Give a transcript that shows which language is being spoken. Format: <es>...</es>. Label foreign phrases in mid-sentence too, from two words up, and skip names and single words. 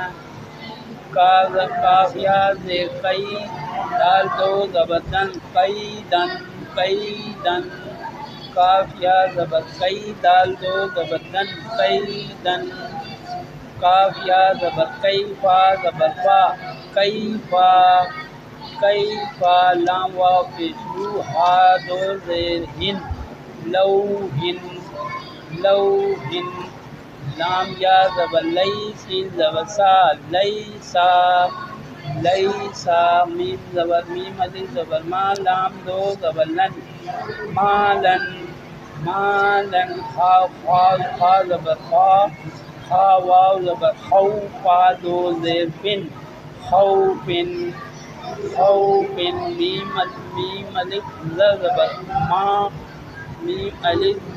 <ur>قاف یا زیر قی دال دو زبر دن قیدن قیدن کاف یا زبر قی دال دو زبر دن قیدن کاف یا زبر قی فا زبر فا کیفا کیفا لام واو پیشو ہا دو زیر ہن لوہن لوہن لام یا زبر لی سین زبر سا لیسا لیسا میم زبر میم علی زبر ما لام دو زبر لن مالن مالن خا خا زبر خا خا واو زبر خو فا دو زیر فن خوفن خوفن میم الف زبر ما میم الف</ur>